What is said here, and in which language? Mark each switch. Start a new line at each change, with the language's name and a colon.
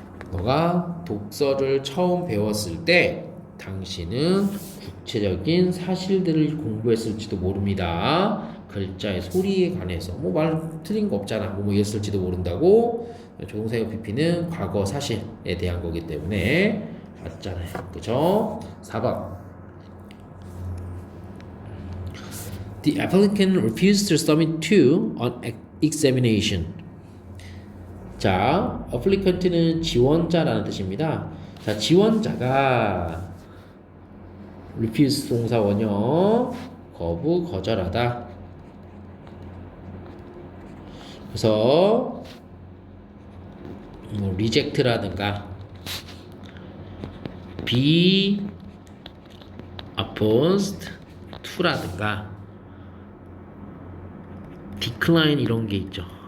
Korean: 너가 독서를 처음 배웠을 때 당신은 구체적인 사실들을 공부했을지도 모릅니다. 글자의 소리에 관해서 뭐 말 틀린 거 없잖아. 뭐 이랬을지도 모른다고. 조동사의 PP는 과거 사실에 대한 거기 때문에 맞잖아요. 그죠? 4번.
English: The applicant refused to submit to on examination.
Korean: 자, applicant는 지원자라는 뜻입니다. 자, 지원자가 refuse 동사 원형 거부 거절하다. 그래서 뭐 reject라든가 be opposed to라든가 decline 이런 게 있죠.